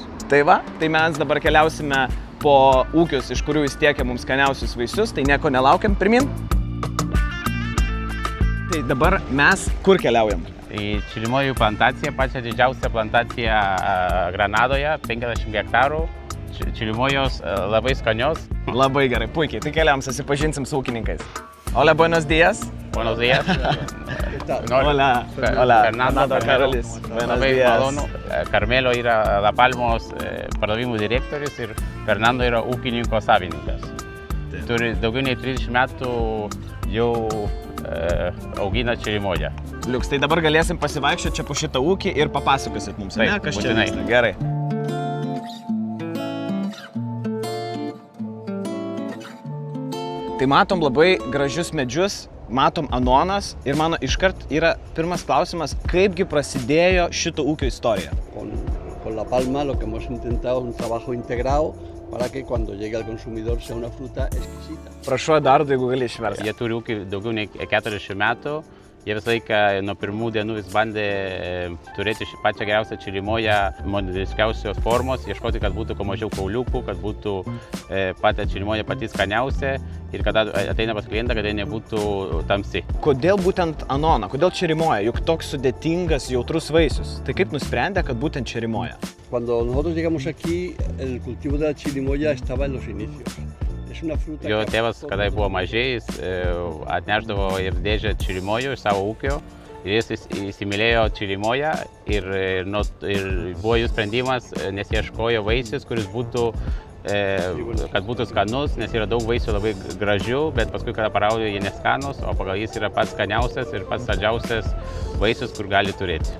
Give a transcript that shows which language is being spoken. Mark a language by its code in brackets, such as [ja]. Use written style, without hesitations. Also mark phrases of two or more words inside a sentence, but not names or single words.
[lt] Tai va, tai mes dabar keliausime po ūkius, iš kurių jis tiekia mums skaniausius vaisius, tai nieko nelaukiam, pirmin. Tai dabar mes kur keliaujam? Į Čilimojų plantaciją, pačią didžiausią plantaciją Granadoje, 50 hektarų. Čilimojos labai skanios. Labai gerai, puikiai, tai keliam susipažinsim su ūkininkais. [es] Hola, buenos días. Buenos días. Hola, Fernando Carolis. [lt] Labai malonu. Carmelo yra La Palmos pardavimų direktorius ir Fernando yra ūkininko savininkas. Turi daugiau nei 30 metų jau augina Čilimoją. Liuks, tai dabar galėsim pasivaikščioti čia po šitą ūkį ir papasakosit mums, ne? Kas čia vyksta? Gerai. Tai matom labai gražius medžius, matom anonas ir mano iškart yra pirmas klausimas, kaipgi prasidėjo šito ūkio istorija? [es] Con La Palma lo que hemos intentado es un trabajo integrado para que cuando llegue al consumidor sea una fruta exquisita. [lt] Prašau, Eduardo, jeigu gali išversti. Jie turi ūkį daugiau nei 40 metų. Jie visą laiką nuo pirmų dienų vis bandė turėti pačią geriausią Čilimoją, modeliškiausios formos, ieškoti, kad būtų kuo mažiau kauliukų, kad būtų pati Čilimoja pati skaniausia ir kad ateina pas klientą, kad jie nebūtų tamsi. Kodėl būtent anona? Kodėl Čilimoja? Juk toks sudėtingas, jautrus vaisius. Tai kaip nusprendė, kad būtent Čilimoja? [es] Cuando nosotros llegamos aquí, el cultivo de la chirimoya estaba en los inicios. [lt] Jo tėvas, kada buvo mažai, jis atnešdavo ir dėžę Čilimojų iš savo ūkio ir jis įsimylėjo Čilimoją ir buvo jų sprendimas, nes ieškojo vaisius, kuris būtų, kad būtų skanus, nes yra daug vaisių labai gražių, bet paskui, kada paraudio, jie neskanus, o pagal jis yra pats skaniausias ir pats saldžiausias vaisius, kur gali turėti.